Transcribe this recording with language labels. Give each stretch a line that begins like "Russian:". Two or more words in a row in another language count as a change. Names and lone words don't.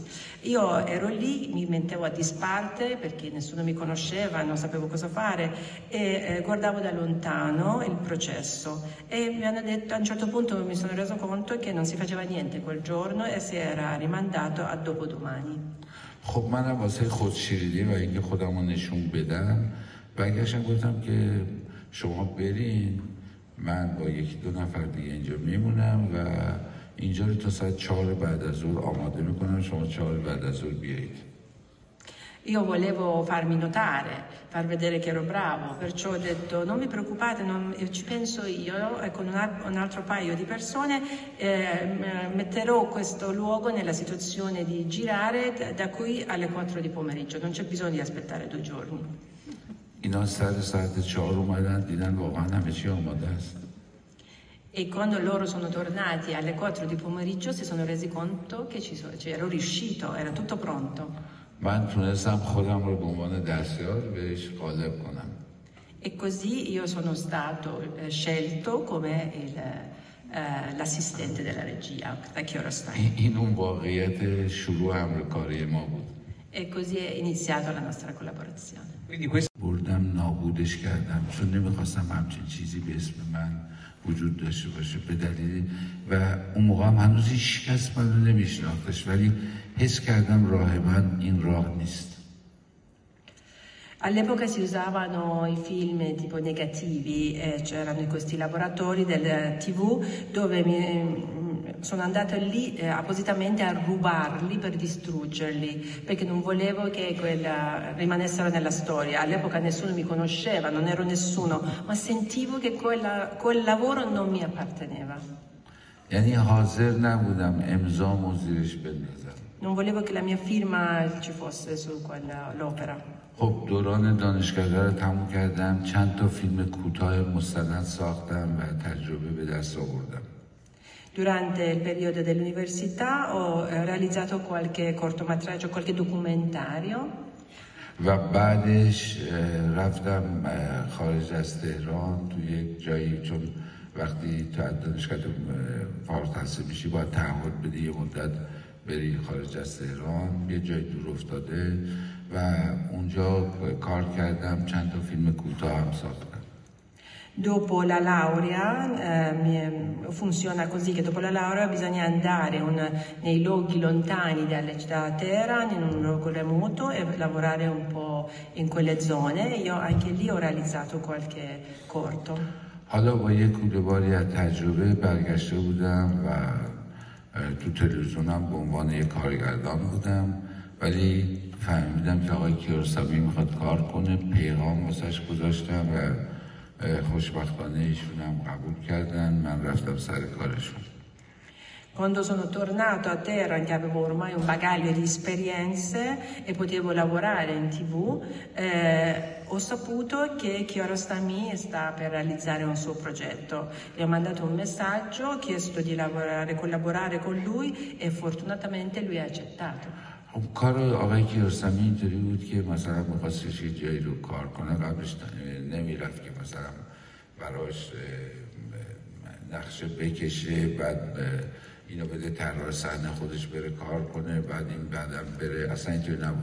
Italian: Io ero lì, mi mettevo a disparte perché nessuno mi conosceva, non sapevo cosa fare e guardavo da lontano il processo e mi hanno detto, a un certo punto mi sono reso conto che non si faceva niente quel giorno e si era rimandato a dopodomani.
Persian: خب منم واسه خودشیرینی و اینکه خودمو نشون بدم برگشتم گفتم که شما برین، من با یکی دو نفر دیگه اینجا میمونم و اینجا رو تا ساعت 4 بعد از ظهر آماده میکنم، شما 4 بعد از ظهر بیایید.
Italian: Io volevo farmi notare, far vedere che ero bravo, perciò ho detto non mi preoccupate, ci penso io e con un altro paio di persone metterò questo luogo nella situazione di girare da qui alle 4 di pomeriggio, non c'è bisogno di aspettare 2 giorni.
Persian: اینا سر ساعت 4 اومدن دیدن واقعا همه چی آماده است.
Italian: E quando loro sono tornati alle 4 di pomeriggio si sono resi conto che ero riuscito, era tutto pronto.
Persian: من تونستم خودم رو به عنوان دستیار بهش غالب کنم.
Italian: E così io sono stato scelto come l'assistente della regia da Kiarostami.
Persian: این اون واقعیت شروع همکاری ما بود.
Italian: E così è iniziata la nostra collaborazione. Quindi questo
Persian: بردم نابودش کردم چون نمیخواستم همچین چیزی به اسم من وجود داشته باشه به دلیل و اون موقع هم هنوز هیچ کس من رو نمیشناختش ولی حس کردم راه من این راه نیست.
Italian: All'epoca si usavano i film tipo negativi, c'erano questi laboratori del TV dove sono andata lì appositamente a rubarli per distruggerli, perché non volevo che rimanessero nella storia. All'epoca nessuno mi conosceva, non ero nessuno, ma sentivo che quel lavoro non mi apparteneva.
Persian: یعنی حاضر نبودم امضامو زیرش بندازم.
Italian: Non volevo che la mia firma ci fosse su quell'opera.
Persian: خب دوران دانشگاه رو تموم کردم، چند تا فیلم کوتاه مستند ساختم و تجربه به دست آوردم.
Italian: Durante il periodo dell'università ho realizzato qualche cortometraggio, qualche documentario.
Persian: و بعدش رفتم خارج از تهران تو یک جایی، چون وقتی تو دانشگاه فارغ التحصیل میشی باید تعهد بدی یه مدت بری خارج از تهران، یه جای دور افتاده و اونجا کار کردم، چند تا فیلم کوتاه هم ساختم.
Italian: Dopo la laurea, funziona così che dopo la laurea bisogna andare nei luoghi lontani da Teheran, in un luogo remoto e lavorare un po' in quelle zone. Io anche lì ho realizzato qualche corto.
Persian: حالا با یک کوله باری از تجربه برگشته بودم و تو تلویزیونم به عنوان یک کارگردان بودم، ولی فهمیدم که آقای کیارستمی میخواد کار کنه، پیغام واسش گذاشتم و خوشبختانه ایشون هم قبول کردن، من رفتم سر کارشون.
Italian: Quando sono tornato a Teheran, che avevo ormai un bagaglio di esperienze e potevo lavorare in TV, ho saputo che Kiarostami sta per realizzare un suo progetto. Gli ho mandato un messaggio, ho chiesto di collaborare con lui e fortunatamente lui ha accettato.
Persian: کار آقای کیارستمی اینطوری بود که مثلا می‌خواستش یه جایی رو کار کنه، قبلش نمیرفت که مثلا براش نقشه بکشه، بعد اینو بده طراح صحنه خودش بره کار کنه، بعد این بعدم بره، اصلا اینطوری نبود.